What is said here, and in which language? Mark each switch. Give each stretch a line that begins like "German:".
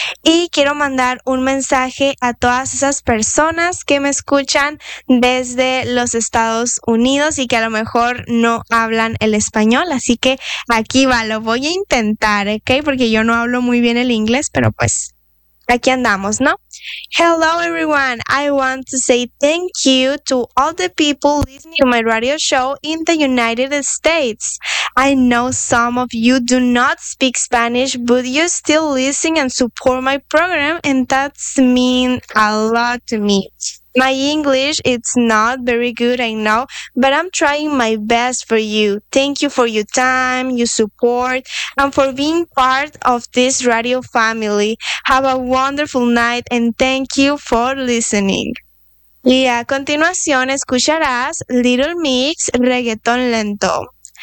Spanish: Y quiero mandar un mensaje a todas esas personas que me escuchan desde los Estados Unidos y que a lo mejor no hablan el español. Así que aquí va, lo voy a intentar, ¿ok? Porque yo no hablo muy bien el inglés, pero pues... aquí andamos, ¿no?
English: Hello, everyone. I want to say thank you to all the people listening to my radio show in the United States. I know some of you do not speak Spanish, but you still listen and support my program, and that's mean a lot to me. My English, it's not very good, I know, but I'm trying my best for you. Thank you for your time, your support, and for being part of this radio family. Have a wonderful night, and thank you for listening.
Spanish: Y a continuación escucharás Little Mix, Reggaeton Lento.